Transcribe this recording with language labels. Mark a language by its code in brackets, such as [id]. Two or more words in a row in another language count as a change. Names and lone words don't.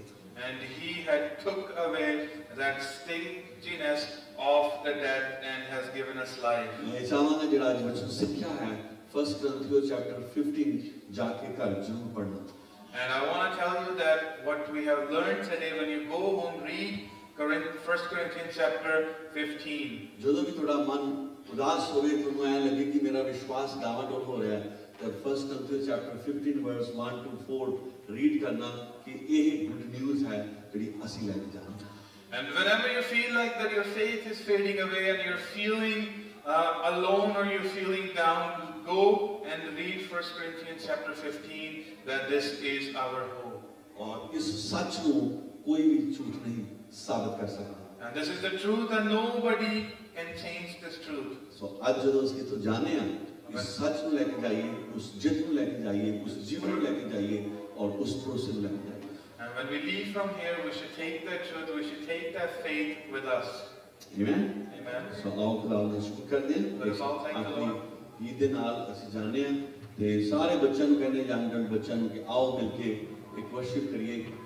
[en] And he had took away that stinginess of the death and has given us life. [pa] ਮੈਂ ਚਾਹਾਂਗਾ ਜਿਹੜਾ ਅੱਜ ਵਚਨ ਸਿੱਖਿਆ ਹੈ 1 Corinthians chapter 15 ਜਾ ਕੇ ਘਰ ਜ਼ਰੂਰ ਪੜ੍ਹਨਾ। [en] And I want to tell you that what we have learned today, when you go home, read 1 Corinthians chapter 15. [pa] ਜਦੋਂ ਵੀ ਤੁਹਾਡਾ ਮਨ ਉਦਾਸ ਹੋਵੇ ਤੁਹਾਨੂੰ ਐ ਲੱਗੇ ਕਿ ਮੇਰਾ ਵਿਸ਼ਵਾਸ ਡਾਵਾਡੋਲ ਹੋ ਰਿਹਾ ਹੈ ਤਾਂ 1 Corinthians chapter 15 verse 1 to 4 ਰੀਡ ਕਰਨਾ ਕਿ ਇਹ [en] good news [pa] ਹੈ ਜਿਹੜੀ ਅਸੀਂ ਲੈ ਕੇ ਜਾਣਾ। [en] And whenever you feel like that your faith is fading away and you're feeling alone or you're feeling down, go and read 1 Corinthians chapter 15, that this is our hope. [hi] और इस [pa] सच ਨੂੰ ਕੋਈ ਵੀ ਝੂਠ ਨਹੀਂ ਸਾਬਤ ਕਰ ਸਕਦਾ। [en] And this is the truth and nobody can change this truth. [pa] ਸੋ ਅੱਜ ਜਦੋਂ ਅਸੀਂ ਇੱਥੋਂ ਜਾਣੇ ਆ ਇਸ ਸੱਚ ਨੂੰ ਲੈ ਕੇ ਜਾਈਏ ਉਸ ਜਿੱਤ ਨੂੰ ਲੈ ਕੇ ਜਾਈਏ ਉਸ ਜੀਵਨ ਨੂੰ ਲੈ ਕੇ ਜਾਈਏ ਔਰ ਉਸ ਭਰੋਸੇ ਨੂੰ ਲੈ ਕੇ ਜਾਈਏ। [en] And when we leave from here, we should take that truth, we should take that faith with us. [pa] ਆਮੇਨ। [en] Amen. [pa] ਸੋ ਆਓ ਖੁਦਾ ਦਾ ਸ਼ੁਕਰ ਕਰਦੇ [en] Let us all thank [pa] ਹਾਂ [en] the [pa] ਆਪਣੀ [en] Lord. [pa] ਈਦ ਦੇ ਨਾਲ ਅਸੀਂ ਜਾਣੇ ਆ ਤੇ ਸਾਰੇ ਬੱਚਿਆਂ ਨੂੰ ਕਹਿੰਦੇ ਯੰਗ ਬੱਚਿਆਂ ਨੂੰ ਕਿ ਆਓ ਮਿਲ ਕੇ ਇੱਕ ਵਰਸ਼ਿਪ ਕਰੀਏ